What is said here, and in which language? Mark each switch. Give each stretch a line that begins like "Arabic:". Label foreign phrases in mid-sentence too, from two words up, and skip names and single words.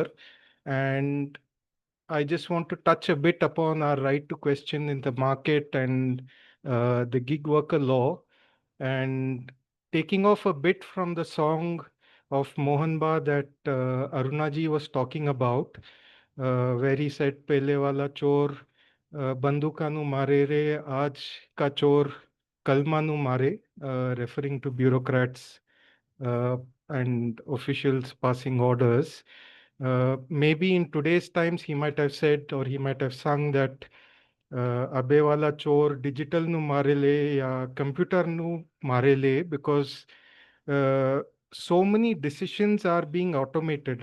English: And I just want to touch a bit upon our right to question in the market and the gig worker law. And taking off a bit from the song of Mohanba that Arunaji was talking about, where he said,
Gujarati: પહેલાં વાળા ચોર બંદૂકનું મારે રે, આજ કા ચોર કલમનું મારે,
English: referring to bureaucrats uh, and officials passing orders. Maybe in today's times, he might have said, or he might have sung that
Gujarati: અબે વાળા ચોર ડિજિટલ નુ મારેલે યા કમ્પ્યુટર નુ મારેલે
English: ya computer nu marele, because so many decisions are being automated.